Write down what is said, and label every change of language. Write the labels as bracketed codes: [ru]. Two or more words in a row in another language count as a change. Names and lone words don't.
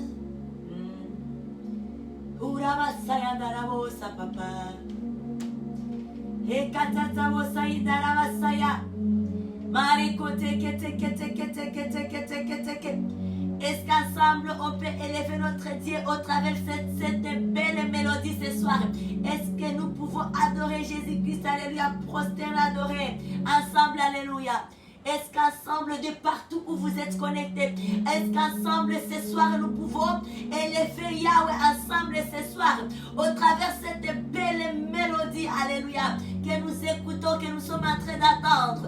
[fr] Urabasaya darabosa papa. Hey, katata bosa idarabasaya. Marikote kete kete kete kete kete kete kete. Est-ce qu'ensemble on peut élever notre Dieu au travers de cette belle mélodie ce soir? Est-ce que nous pouvons adorer Jésus-Christ? Alléluia, prosterner, adorer ensemble, alléluia. Est-ce qu'ensemble, de partout où vous êtes connectés, est-ce qu'ensemble ce soir nous pouvons élever Yahweh ensemble ce soir au travers de cette belle mélodie, alléluia, que nous écoutons, que nous sommes en train d'attendre?